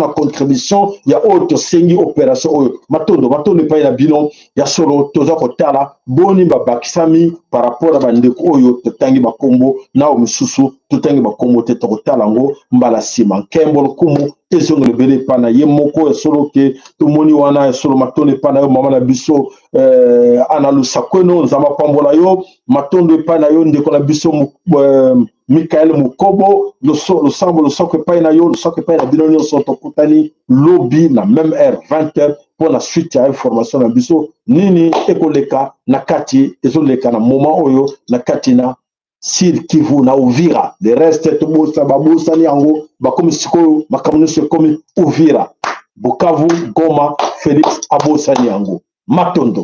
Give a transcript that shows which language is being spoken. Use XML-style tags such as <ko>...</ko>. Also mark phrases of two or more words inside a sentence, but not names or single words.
<fr>la contribution</fr> <ln>ya oyo tosengi opération oyo matondo pa na bino ya solo toza kotala boni babakisami</ln> <fr>par rapport à</fr> <ln>bandeko oyo totangi bakombo na mosusu totangi bakombo te tokotala ngo mbala sima nkembo lokumu ezongi lebele pa na ye moko ya solo ke tomoni wana ya solo matondo pa na yo mama na biso ana lusakweno nzamba pambola yo matondo pa na yo ndeko na biso Michael Mukobo le soko pa na yo le soko pa na bino nyonso tokutani lobby na</ln> <fr>même heure 20h pour la suite</fr> <ln>ya information na biso nini ekoleka na kati ezoleka na moment oyo na kati na Sud Kivu na Uvira</ln> <fr>le reste</fr> <ln>tobosa babosa ni yango bakomi sikoyo makamunuso komi Uvira Bukavu Goma Félix abosa ni yango matondo</ln>